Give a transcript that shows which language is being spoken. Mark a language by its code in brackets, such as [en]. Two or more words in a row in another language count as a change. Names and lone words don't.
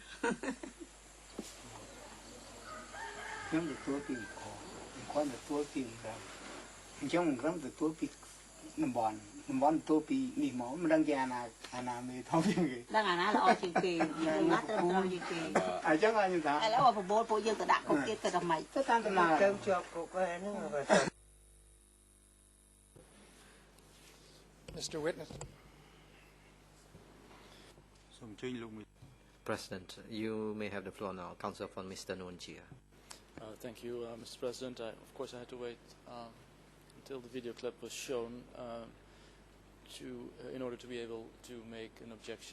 [km] ខ្ញុំទទួលពីគាត់ទទួលពីអញ្ចឹងខ្ញុំទទួលពីតំបន់ទទួលពីនេះមកមិនដឹងជាអាណាមេធំជាងគេ ដឹងអាណាល្អជាងគេយើងណាទៅត្រូវជាងគេ អញ្ចឹងខ្ញុំថា ឥឡូវបបោលពួកយើងទៅដាក់គុកទៀតទៅដល់ម៉េច ទៅតាមតំណទៅជាប់គុកហ្នឹង [en] Mr. Witness. President, you may have the floor now. Counsel for Mr. Nunjia. Thank you, Mr. President. Of course, I had to wait until the video clip was shown in order to be able to make an objection.